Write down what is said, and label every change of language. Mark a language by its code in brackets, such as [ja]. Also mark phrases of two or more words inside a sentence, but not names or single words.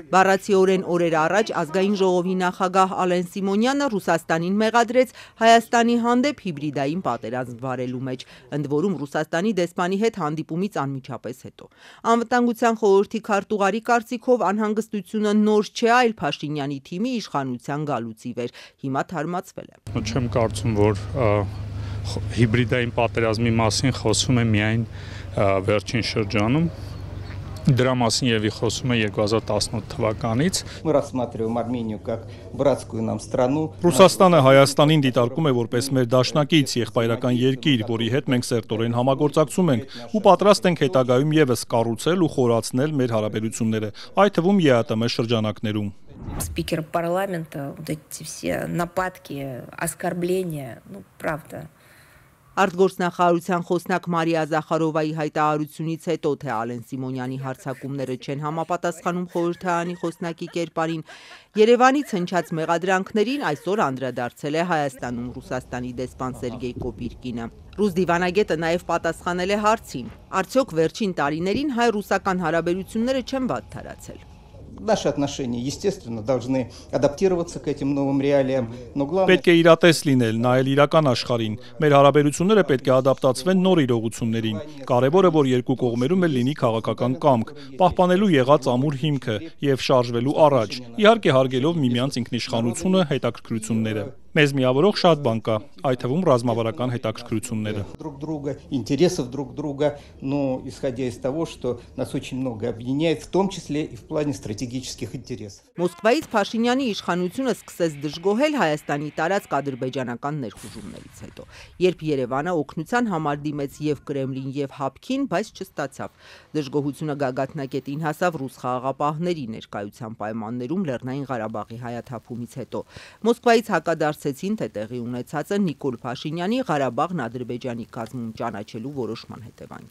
[hy] Բառացիորեն օրեր առաջ ազգային ժողովի նախագահ Ալեն Սիմոնյանը Ռուսաստանին մեղադրեց Հայաստանի հանդեպ հիբրիդային պատերազմ վարելու մեջ, ընդ որում Ռուսաստանի դեսպանի հետ հանդիպումից անմիջապես հետո։ Անվտանգության խորհրդի քարտուղարի կարծիքով անհանգստությունը նոր չէ, այլ Փաշինյանի թիմի իշխանության գալուց ի վեր, հիմա թարմացվել է։ Չեմ կարծում, որ հիբրիդային պատերազմի մասին խոսում է միայն վերջին շրջանում։ Դրա մասին եւի խոսում է 2018 թվականից։ [ru] Мы рассматриваем Армению как братскую нам страну։ [hy] Ռուսաստանը Հայաստանին դիտարկում է որպես մեր դաշնակից եղբայրական երկիր, որի հետ մենք սերտորեն համագործակցում ենք ու պատրաստ ենք հետագայում եւս կառուցել ու խորացնել մեր հարաբերությունները, այդ թվում ԵԱՏՄ շրջանակներում։ [ru] Спикер парламента, вот эти все нападки, оскорбления, правда. [hy] Արտգործնախարարության խոսնակ Մարիա Զախարովայի հայտարարությունից հետո, թե Ալեն Սիմոնյանի հարձակումները չեն համապատասխանում խորհրդարանի խոսնակի կերպարին, Երևանից հնչած մեղադրանքներին այսօր անդրադարձել է Հայաստանում Ռուսաստանի դեսպան Սերգեյ Կոպիրկինը։ Ռուս դիվանագետը նաև պատասխանել է հարցին. արդյոք վերջին տարիներին հայ-ռուսական հարաբերությունները չեն վատթարացել։ [ru] Наши отношения, естественно, должны адаптироваться к этим новым реалиям, но главное… [hy] Պետք է իրատես լինել, նայել իրական աշխարհին։ Մեր հարաբերությունները պետք է ադապտացվեն նոր իրողություններին։ Կարևորը, որ երկու կողմերում էլ լինի քաղաքական կամք, պահպանելու եղած ամուր հիմքը եւ շարժվելու առաջ, իհարկե հարգելով միմյանց ինքնիշխանությունը, հետաքրքրությունները։ Մեզ միավորող շատ բան կա, այդ թվում ռազմավարական հետաքրքրությունները։ [ru] Друг друга, интересов друг друга, но исходя из того, что нас очень много объединяет, в том числе и в плане стратегических интересов։ [hy] Մոսկվայից Փաշինյանի իշխանությունը սկսեց դժգոհել Հայաստանի տարածք ադրբեջանական ներխուժումներից հետո, երբ Երևանը օգնության համար դիմեց եւ Կրեմլին եւ Հապկին, բայց չստացավ։ Դժգոհությունը գագաթնակետին հասավ ռուս խաղաղապահների ներկայության պայմաններում Լեռնային Ղարաբաղի հայաթափումից հետո։ Մոսկվայից հակադարձեցին, թե տեղի ունեցածը Նիկոլ Փաշինյանի Ղարաբաղն Ադրբեջանի կազմում ճանաչելու որոշման հետևանք